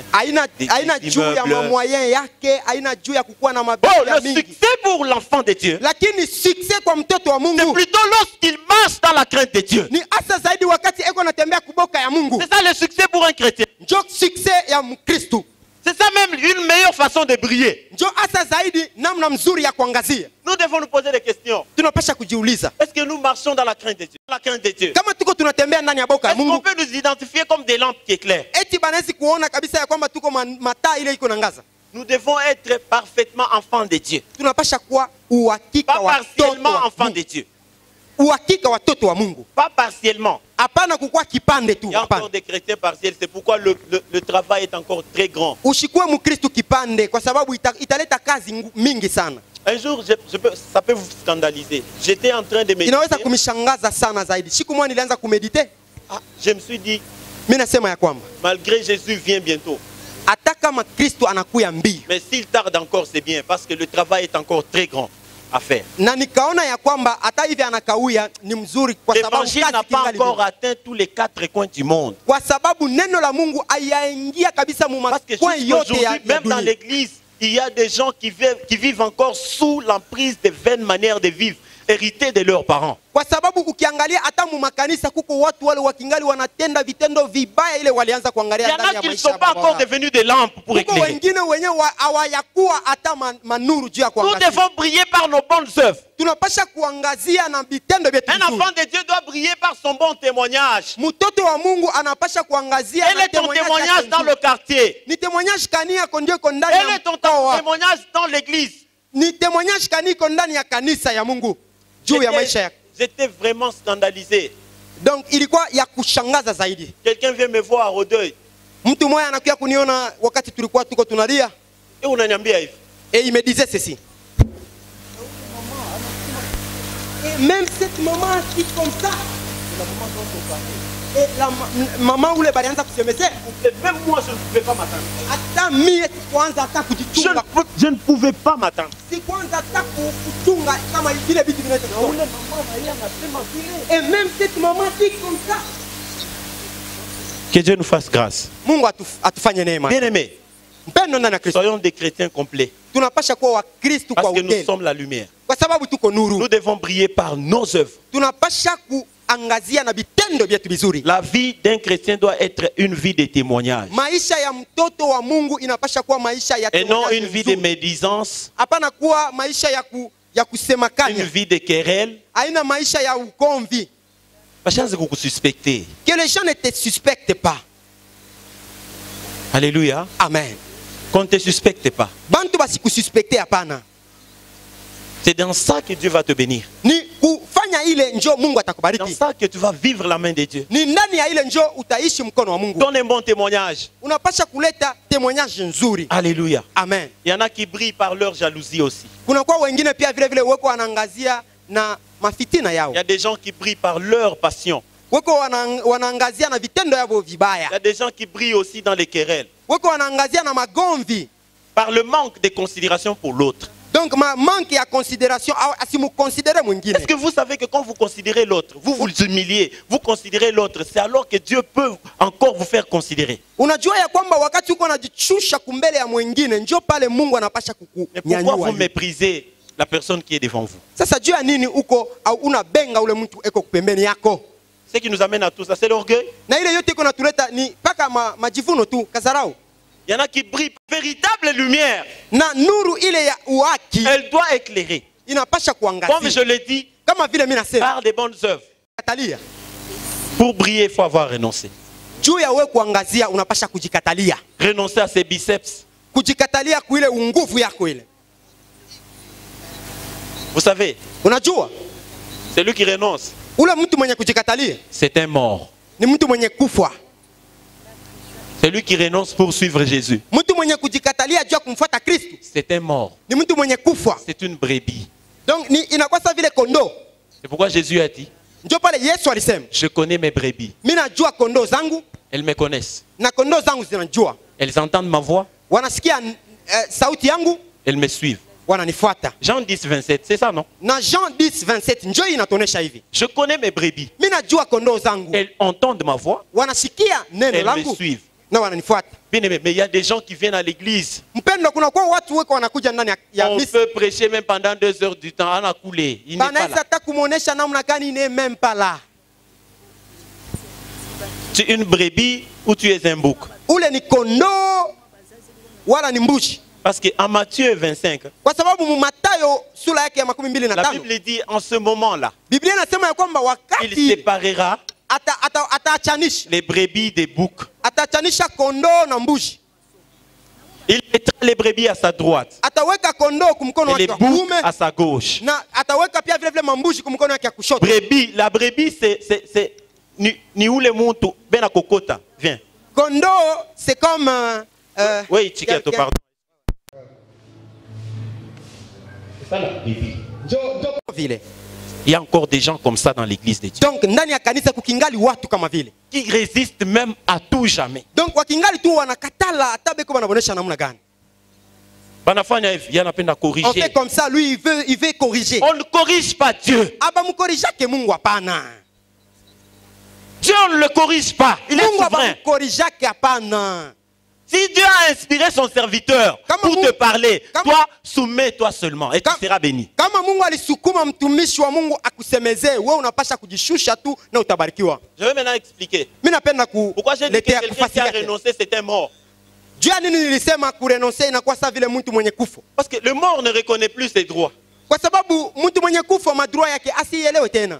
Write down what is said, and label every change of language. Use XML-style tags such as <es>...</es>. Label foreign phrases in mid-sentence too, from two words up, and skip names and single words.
<sw>haina juu ya mamoyen yake, haina juu ya kukuwa na Oh, mabaya le mingi.</sw> <fr>succès pour l'enfant de Dieu,</fr> <sw>Lakini success kwa mtoto wa</sw> <fr>c'est</fr> <sw>Mungu</sw> <fr>plutôt lorsqu'il marche dans la crainte de Dieu.</fr> <sw>ni hasa zaidi wakati eko natembea kuboka ya Mungu.</sw> <fr>C'est ça le succès pour un chrétien.</fr> <sw>Njo success ya Mkristo.</sw> <fr>C'est ça même une meilleure façon de briller.</fr> <sw>Njo hasa zaidi namna mzuri ya kuangazia.</sw> <fr>Nous devons nous poser des questions.</fr> <sw>Tunapasha kujiuliza,</sw> <fr>Est-ce que nous marchons dans la crainte de Dieu? La crainte de Dieu.</fr> <sw>kama tuko tunatembea ndani ya boka ya</sw> <fr>Est-ce qu'on</fr> <sw>Mungu,</sw> <fr>peut nous identifier comme des lampes qui éclairent?</fr> <sw>eti banawezi kuona kabisa ya kwamba tuko mataa ile iko nangaza.</sw> <fr>Nous devons être parfaitement enfants de Dieu.</fr> <sw>Tunapasha kuwa uhakika</sw> <fr>Pas</fr> <sw>watoto</sw> <fr>partiellement</fr> <sw>wa</sw> <fr>enfants</fr> <sw>Mungu.</sw> <fr>de Dieu.</fr> <sw>Uhakika watoto wa Mungu.</sw> <fr>Pas partiellement.</fr> <sw>Hapana kukuwa kipande tu,</sw> <fr>Il y a encore</fr> <sw>hapana.</sw> <fr>des chrétiens partiels. C'est pourquoi le travail est encore très grand.</fr> <sw>Ushikuwe Mkristo kipande kwa sababu italeta kazi mingi sana.</sw> <fr>Un jour, ça peut vous scandaliser. J'étais en train de méditer.</fr> <sw>Inaweza kumishangaza sana zaidi. Siku moja nilianza kumedite,</sw> <fr>Je me suis dit,</fr> <sw>mimi nasema ya kwamba</sw> <fr>malgré Jésus vient bientôt.</fr> <sw>hata kama Kristo anakuya mbio,</sw> <fr>Mais s'il tarde encore, c'est bien. Parce que le travail est encore très grand à faire.</fr> <sw>na nikaona ya kwamba hata hivi anakawia ni mzuri kwa sababu</sw> <fr>L'évangile n'a</fr> <sw>kazi</sw> <fr>pas</fr> <sw>kingali</sw> <fr>encore</fr> <sw>mingi.</sw> <fr>atteint tous les 4 coins du monde.</fr> <sw>Kwa sababu neno la Mungu hayaingia kabisa mu</sw> <fr>Parce que</fr> <sw>makoa yote ya</sw> <fr>aujourd'hui, même dans</fr> <sw>dunia.</sw> <fr>l'église, il y a des gens qui vivent encore sous l'emprise des vaines manières de vivre, héritées de leurs parents.</fr> <sw>Kwa sababu ukiangalia hata mu makanisa kuko watu wale wakingali wanatenda vitendo vibaya ile walianza</sw> <fr>Il</fr> <sw>kuangalia</sw> <fr>y en</fr> <sw>ndani</sw> <fr>a</fr> <sw>ya</sw> <fr>qui ne</fr> <sw>maisha</sw> <fr>sont</fr> <sw>ya</sw> <fr>pas</fr> <sw>baba</sw> <fr>encore</fr> <sw>wao.</sw> <fr>devenus des lampes pour</fr> <sw>Kuko</sw> <fr>éclairer.</fr> <sw>wengine wenyewe hawayakuwa hata manuru juu ya</sw> <fr>Nous</fr> <sw>kuangazia.</sw> <fr>devons briller par nos bonnes œuvres.</fr> <sw>Tunapasha kuangazia na vitendo vyetu</sw> <fr>Un</fr> <sw>vizuri.</sw> <fr>enfant de Dieu doit briller par son bon témoignage.</fr> <sw>Mtoto wa Mungu anapasha kuangazia</sw> <fr>Quel</fr> <sw>na</sw> <fr>est ton</fr> <sw>témoignage</sw> <fr>témoignage</fr> <sw>yake</sw> <fr>dans</fr> <sw>nzuri.</sw> <fr>le quartier?</fr> <sw>Ni témoignage kani yako ndio iko ndani</sw> <fr>Quel</fr> <sw>ya</sw> <fr>est ton</fr> <sw>mkoa?</sw> <fr>témoignage dans l'église?</fr> <sw>Ni témoignage kani iko ndani ya kanisa ya Mungu juu ya maisha yako.</sw> <fr>J'étais vraiment scandalisé.</fr> <sw>Donc ilikuwa ya kushangaza zaidi.</sw> <fr>Quelqu'un vient me voir au deuil.</fr> <sw>Mtu mmoja anakuja kuniona wakati tulikuwa tuko tunalia. Et unaniambia hivi.</sw> <fr>Et il me disait ceci. Et même cette maman qui comme ça.</fr> <sw>Et</sw> <fr>la maman</fr> <sw>ule balianza kusemesea.</sw> <fr>Et même moi, je ne pouvais pas m'attendre.</fr> <sw>Hata mie kwanza hata kujichunga.</sw> <fr>Je ne pouvais pas m'attendre.</fr> <sw>Si kwanza hata kuchunga kama vile vitu vinavyotoka.</sw> <fr>Et même cette maman qui comme ça. Que Dieu nous fasse grâce.</fr> <sw>Mungu atufanye neema.</sw> <fr>Bien aimés,</fr> <sw>Mpendo ndani ya Kristo.</sw> <fr>soyons des chrétiens complets.</fr> <sw>Tunapasha kuwa Wakristo kwa</sw> <fr>Parce que nous</fr> <sw>utele.</sw> <fr>sommes la lumière.</fr> <sw>Kwa sababu tuko nuru.</sw> <fr>Nous devons briller par nos œuvres.</fr> <sw>Tunapasha kuangazia na vitendo vyetu vizuri.</sw> <fr>La vie d'un chrétien doit être une vie de témoignage.</fr> <sw>Maisha ya mtoto wa Mungu inapasha kuwa maisha ya</sw> <fr>Et non</fr> <sw>témoignage</sw> <fr>une vie de</fr> <sw>nzuri.</sw> <fr>médisance,</fr> <sw>Hapana kuwa maisha ya kusema</sw> <fr>une</fr> <sw>kanya.</sw> <fr>vie de querelle.</fr> <sw>Haina maisha ya ugomvi.</sw> <fr>Parce que vous suspectez. Que les gens ne te suspectent pas. Alléluia. Amen. Qu'on ne te suspecte pas.</fr> <sw>Bantu basikususpecte hapana.</sw> <fr>C'est dans ça que Dieu va te bénir.</fr> <sw>Ni kufanya ile njo Mungu</sw> <fr>Dans</fr> <sw>atakubariki.</sw> <fr>ça que tu vas vivre la main de Dieu.</fr> <sw>Ni ndani ya ile njo utaishi mkono wa Mungu.</sw> <fr>Donne un bon témoignage.</fr> <sw>Unapasha kuleta témoignage nzuri.</sw> <fr>Alléluia. Amen. Il y en a qui brillent par leur jalousie aussi.</fr> <sw>Kuna kwa wengine pia vile vile weko wanaangazia na mafitina yao.</sw> <fr>Il y a des gens qui brillent par leur passion.</fr> <sw>Weko wanaangazia na vitendo yao</sw> <fr>Il y</fr> <sw>vibaya.</sw> <fr>a des gens qui brillent aussi dans les querelles.</fr> <sw>Weko wanaangazia na magomvi.</sw> <fr>Par le manque de considération pour l'autre.</fr> <sw>Donc manque ya considération asimukonsidere mwingine.</sw> <fr>Est-ce que vous savez que quand vous considérez l'autre, vous vous humiliez, vous considérez l'autre, c'est alors que Dieu peut encore vous faire considérer.</fr> <sw>Unajua ya kwamba wakati uko unajichusha kumbele ya mwingine njo pale Mungu anapasha</sw> <fr>Mais pourquoi vous</fr> <sw>kukunyanyua.</sw> <fr>méprisez la personne qui est devant vous?</fr> <sw>Sasa juu ya nini uko au unabenga ule mtu eko pembeni yako?</sw> <fr>Ce qui nous amène à tout ça, c'est l'orgueil.</fr> <sw>Na ile yote iko natuleta ni paka majivuno tu, kasarau.</sw> <fr>Il y en a qui brillent. Véritable lumière,</fr> <sw>Na nuru ile ya uhaki</sw> <fr>elle doit éclairer.</fr> <sw>inapasha</sw> <fr>Comme</fr> <sw>kuangazia.</sw> <fr>je l'ai dit,</fr> <sw>Kama vile mimi nasema,</sw> <fr>par des bonnes œuvres.</fr> <sw>katalia.</sw> <fr>Pour briller, il faut avoir renoncé.</fr> <sw>Juu ya wewe kuangazia unapasha kujikatalia.</sw> <fr>Renoncer à ses biceps.</fr> <sw>Kujikatalia kuile nguvu yako ile.</sw> <fr>Vous savez,</fr> <sw>Unajua?</sw> <fr>celui qui renonce,</fr> <sw>Ule mtu mwenye kujikatalia</sw> <fr>c'est un mort.</fr> <sw>ni mtu mwenye kufa.</sw> <fr>Celui qui renonce pour suivre Jésus,</fr> <sw>Mtu mwenye kujikatalia juu ya kumfuata Kristo</sw> <fr>c'est un mort.</fr> <sw>ni mtu mwenye kufa.</sw> <fr>C'est une brebis.</fr> <sw>Donc ni inakuwa sawa vile kondoo.</sw> <fr>C'est pourquoi Jésus a dit,</fr> <sw>Ndio pale Yesu alisema,</sw> <fr>je connais mes brebis.</fr> <sw>mimi najua kondoo zangu</sw> <fr>Elles me connaissent.</fr> <sw>na kondoo zangu zinajua.</sw> <fr>Elles entendent ma voix.</fr> <sw>Wanasikia sauti yangu</sw> <fr>Elles me suivent.</fr> <sw>wananifuata.</sw> <fr>Jean 10, 27, c'est ça non?</fr> <sw>Na Jean 10, 27 njoo inatuonesha hivi.</sw> <fr>Je connais mes brebis.</fr> <sw>Mimi najua kondoo zangu.</sw> <fr>Elles entendent ma voix.</fr> <sw>Wanasikia neno</sw> <fr>Elles me</fr> <sw>langu</sw> <fr>suivent.</fr> <sw>na wananifuata.</sw> <fr>Bien aimé, mais il y a des gens qui viennent à l'église.</fr> <sw>Mpendo, kuna kwa watu weko wanakuja ndani ya</sw> <fr>On</fr> <sw>misa.</sw> <fr>peut prêcher même pendant 2 heures du temps. On a coulé. Il n'est pas</fr> <sw>Banaisa</sw> <fr>là.</fr> <sw>hata kumuonesha namna gani</sw> <fr>ne même pas</fr> <sw>là.</sw> <fr>Tu es une brebis ou tu es un bouc?</fr> <sw>Ule ni kondoo wala ni mbuzi.</sw> <fr>Parce qu'en Matthieu 25,</fr> <sw>Kwa sababu mu Mathayo sura yake ya 25</sw> <fr>la Bible dit en ce moment-là,</fr> <sw>Biblia inasema ya kwamba</sw> <fr>il</fr> <sw>wakati</sw> <fr>séparera</fr> <sw>ataachanisha</sw> <fr>les brebis des boucs.</fr> <sw>ataachanisha kondoo na mbuzi.</sw> <fr>Il mettra les brebis à sa droite</fr> <sw>Ataweka kondoo kumkono</sw> <fr>et les</fr> <sw>wake wa</sw> <fr>boucs</fr> <sw>kuume</sw> <fr>à sa gauche.</fr> <sw>na ataweka pia vile vile mambuzi kumkono wake wa kushoto.</sw> <fr>Brebis, la brebis c'est</fr> <sw>ni ule muntu bena kokota.</sw> <fr>Viens.</fr> <sw>Kondoo</sw> <fr>c'est comme Oui, Chiketo, pardon. C'est ça la brebis.</fr> <sw>vile.</sw> <fr>Il y a encore des gens comme ça dans l'église de Dieu</fr> <sw>Donc ndani ya kanisa kukingali watu kama vile.</sw> <fr>qui résistent même à tout jamais.</fr> <sw>Donc wakingali tu wanakatala hata beko wanabonesha namna gani. Banafanya hivi, yanapenda</sw> <fr>On</fr> <sw>corriger.</sw> <fr>fait comme ça, lui il veut corriger. On ne corrige pas Dieu.</fr> <sw>Aba mkorijake Mungu hapana.</sw> <fr>Dieu on ne le corrige pas. Il est</fr> <sw>Mungu aba</sw> <fr>souverain.</fr> <sw>mkorijake hapana.</sw> <fr>Si Dieu a inspiré son serviteur</fr> <sw>Kama</sw> <fr>pour te parler,</fr> <sw>kama-</sw> <fr>toi, soumets-toi seulement et tu seras béni.</fr> <sw>Kama Mungu alisukuma mtumishi wa Mungu akusemezee, wewe unapasha kujishusha tu na utabarikiwa.</sw> <fr>Je vais maintenant expliquer.</fr> <sw>Mimi napenda</sw> <fr>Pourquoi j'ai dit que quelqu'un qui a renoncé, c'est un mort.</fr> <sw>Juu ya nini nilisema kurenonce inakuwa sawa vile mtu mwenye kufa?</sw> <fr>Parce que le mort ne reconnaît plus ses droits.</fr> <sw>Kwa sababu mtu mwenye kufa madroa yake asielewe tena.</sw>